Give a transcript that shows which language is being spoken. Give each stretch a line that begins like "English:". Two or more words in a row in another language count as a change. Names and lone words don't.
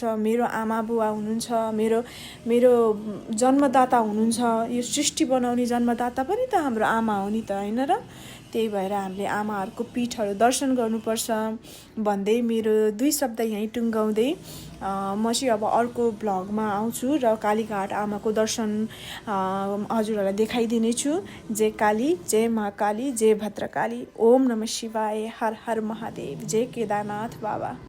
Nepali: मेरो आमा बुवा हुनुहुन्छ, मेरो जन्मदाता हुनुहुन्छ, यो सृष्टि बनाउने जन्मदाता पनि त हाम्रो आमा हो नि त, होइन र? त्यही भएर हामीले आमाहरूको पीठहरू दर्शन गर्नुपर्छ भन्दै मेरो 2 शब्द यहीँ टुङ्गाउँदै म चाहिँ अब अर्को ब्लगमा आउँछु र कालीघाट आमाको दर्शन हजुरहरूलाई देखाइदिनेछु। जय काली, जय महाकाली, जय भद्रकाली,
Sanskrit: ओम नमः शिवाय,
Nepali: हर हर महादेव, जय केदारनाथ बाबा।